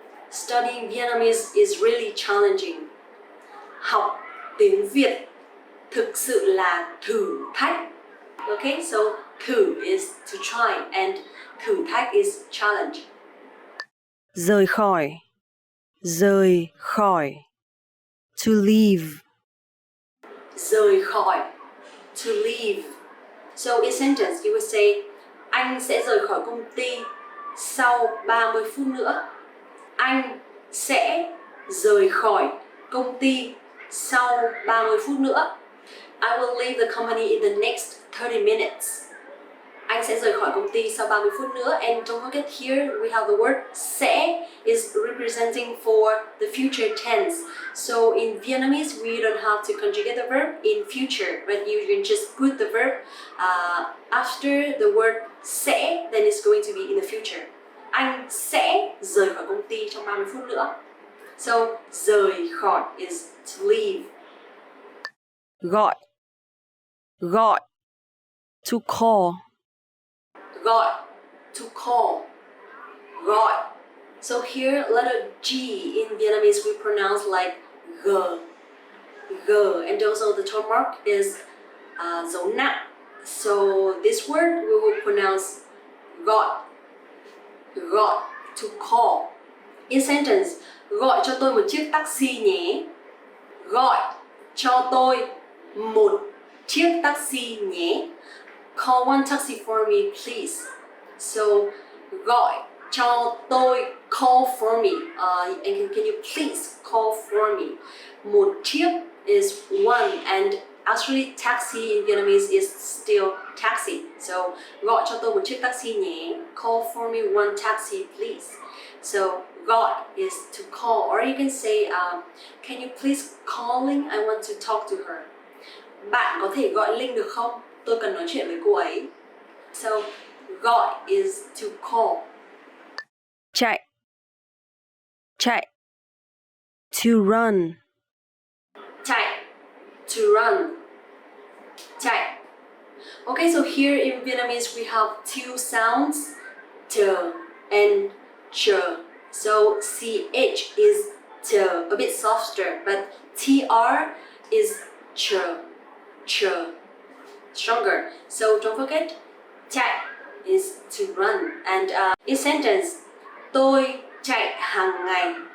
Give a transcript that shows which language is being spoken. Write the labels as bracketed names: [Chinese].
[English] Studying Vietnamese is really challenging. [Vietnamese] Học tiếng Việt thực sự là thử thách. [English] Okay, so thử is to try and thử thách is challenge. [Vietnamese] Rời khỏi. Rời khỏi. [English] To leave. [Vietnamese] Rời khỏi, [English] to leave. So in sentence you would say [Vietnamese] anh sẽ rời khỏi công ty sau 30 phút nữa. Anh sẽ rời khỏi công ty sau 30 phút nữa. [English] I will leave the company in the next 30 minutes. [Vietnamese] Anh sẽ rời khỏi công ty sau 30 phút nữa. [English] And don't forget here we have the word sẽ is representing for the future tense. So in Vietnamese we don't have to conjugate the verb in future, but you can just put the verb after the word sẽ, then it's going to be in the future. [Vietnamese] anh sẽ rời khỏi công ty trong 30 phút nữa. [English] So, rời khỏi is to leave. [Vietnamese] Gọi. Gọi. [English] To call. [Vietnamese] Gọi, [English] to call. [Vietnamese] Gọi. [English] So here, letter G in Vietnamese we pronounce like G. G. And also the tone mark is dấu nặng. So this word we will pronounce gọi. Gọi, to call. In sentence, [Vietnamese] gọi cho tôi một chiếc taxi nhé. Gọi cho tôi một chiếc taxi nhé. [English] Call one taxi for me, please. So, [Vietnamese] gọi cho tôi, [English] call for me. And can you please call for me? [Vietnamese] Một chiếc [English] is one, and actually taxi in Vietnamese is still taxi. [Vietnamese] So, gọi cho tôi một chiếc taxi nhé. [English] Call for me one taxi, please. So, gọi is to call, or you can say, can you please call Linh? I want to talk to her. [Vietnamese] Bạn có thể gọi Linh được không? Tôi cần nói chuyện với cô ấy. [English] So, gọi is to call. [Vietnamese] Chạy. Chạy. [English] To run. [Vietnamese] Chạy, [English] to run. [Vietnamese] Chạy. [English] Okay, so here in Vietnamese we have two sounds, t and ch. So ch is t, a bit softer, but tr is ch, ch, stronger. So don't forget, chạy is to run. And in sentence, [Vietnamese] tôi chạy hàng ngày.